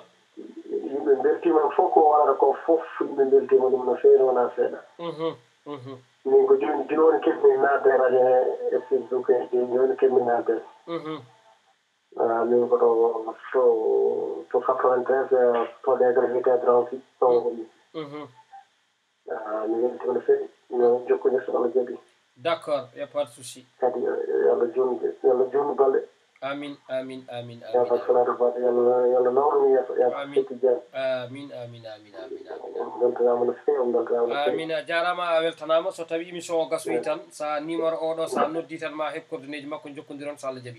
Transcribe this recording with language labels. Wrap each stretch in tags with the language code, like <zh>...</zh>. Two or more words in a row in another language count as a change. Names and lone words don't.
<ff>yimɓe beltima fof ko waɗata ko fof yimɓe beltima ɗum no fewi wona seeɗa min ko joni keɓmi nadde radio e Facebook e joni keɓmi nadde min koɗo to 93 to dégrégité 36 tomi mi weltima no fewi mi jokkude so Allah jaaɓi</ff> <fr>d'accord y a pas de souci</fr> <ff>kadi yo Allah junnu golle amin amin amin yalla salatu fati yalla nawrumi yeeso yalla setti jam amin amin amin amin beltanama no fewi beltanama amin a jarama a weltanama so tawi émission o gasoyi tan sa numéro oɗo sa noddi tan ma heɓ coordonné ji makko jokkodiron so Allah jaaɓi</ff>